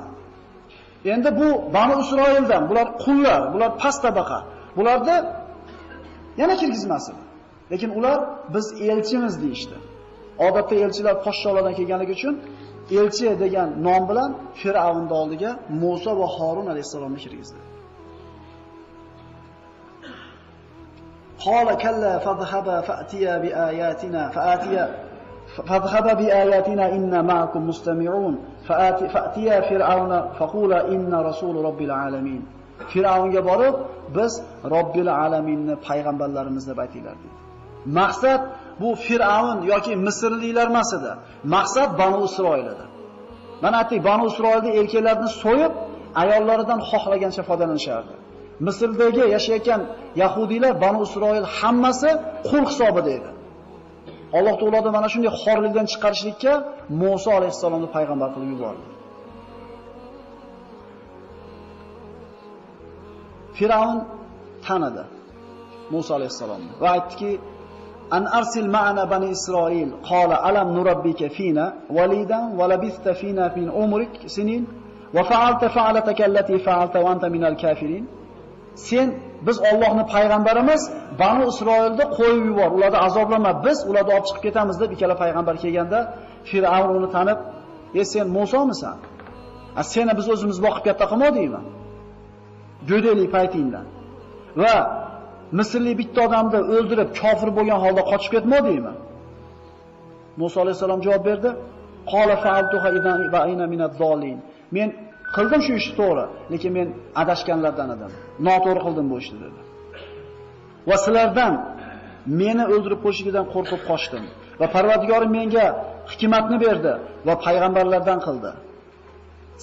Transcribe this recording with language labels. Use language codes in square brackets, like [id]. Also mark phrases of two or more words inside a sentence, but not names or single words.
[uz] Endi bu Bani Isroildan, bular qullar, bular past tabaqa. Bularni yana kirgizmasdi. Lekin ular biz elchimiz deyishdi. Odatda elchilar podsholardan kelganligi uchun elchi degan nom bilan Fir'avnning oldiga Musa va Harun alayhisalomni kirgizdi. [ar] قال كلا فاذهبا فأتيا بآياتنا فاذهبا بآياتنا إنا معكم مستمعون فأتيا فرعون فقولا إنا رسول رب العالمين. [uz] Fir'avnga borib biz Robbil alaminni payg'ambarlarimiz deb aytinglar dedi. Maqsad bu Fir'avn yoki Misrliklar emas edi. Maqsad Banu Isroil edi. Mana aytdik, Banu Isroilda erkaklarni so'yib, ayollaridan xohlagancha foydalanishardi. Misrdagi yashayotgan yahudiylar Banu Isroil hammasi qul hisobida edi. Alloh taolodan mana shunday xorlikdan chiqarishlikka Musa alayhisalomni payg'ambar qilib yubordi. Fir'avn tanidi Musa alayhisalomni va aytdiki: [ar] "أن أرسل معنا بني إسرائيل، قال ألم نربك فينا وليدا ولبثت فينا من عمرك سنين وفعلت فعلتك التي فعلت وأنت من الكافرين." [uz] Sen biz Allohning payg'ambarimiz, Banu Isroilni qo'yib yubor, ularni azoblama, biz ularni olib chiqib ketamiz deb ikkala payg'ambar kelganda Fir'avn uni tanib, "Ey sen Musomisan? Seni biz o'zimiz boqib katta qilmadikmi? Go'daylik paytingdan. Va Misrlik bitta odamni o'ldirib, kofir bo'lgan holda qochib ketmadingmi?" Musa alayhisalom javob berdi: [ar] "قال فعلتها إذا وأنا من الضالين." [uz] Men qildim shu ishni to'g'ri, lekin men adashganlardan edim. Noto'g'ri qildim bu ishni dedi. Va sizlardan meni o'ldirib qo'yishidan qo'rqib qochdim va Parvardigorim menga hikmatni berdi va payg'ambarlardan qildi.